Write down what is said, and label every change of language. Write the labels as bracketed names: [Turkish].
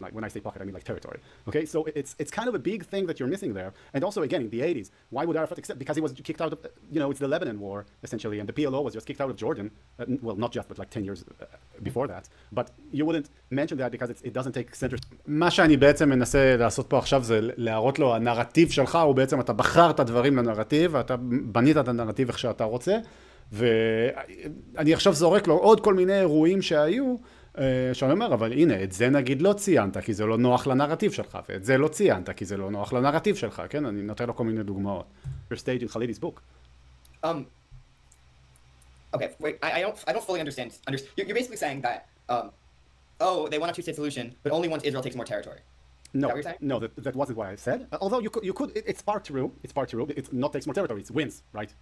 [English] Like when I say pocket, I mean like territory. Okay, so it's kind of a big thing that you're missing there. And also, again, in the 80s, why would Arafat accept? Because he was kicked out of, it's the Lebanon war, essentially, and the PLO was just kicked out of Jordan. Well, not just, but like 10 years before that. But you wouldn't mention that because it doesn't take center. [Hebrew] מה שאני בעצם מנסה לעשות פה עכשיו זה להראות לו, הנרטיב שלך הוא בעצם, אתה בחרת דברים לנרטיב, ואתה בנית את הנרטיב איך שאתה רוצה, ואני עכשיו זורק לו עוד כל מיני אירועים שהיו, שאני אומר, אבל הנה, את זה נגיד לא ציינת, כי זה לא נוח לנרטיב שלך, ואת זה לא ציינת, כי זה לא נוח לנרטיב שלך, כן? אני נותן לו כל מיני דוגמאות. [English] Your stage in Khalid's book. Okay, wait, I don't fully understand. You're basically saying that, they want a two-state solution, but only once Israel takes more territory. No, what you're saying? no, that wasn't what I said. Although you could, it's part true. It's part true. It's not takes more territory. It's wins, right?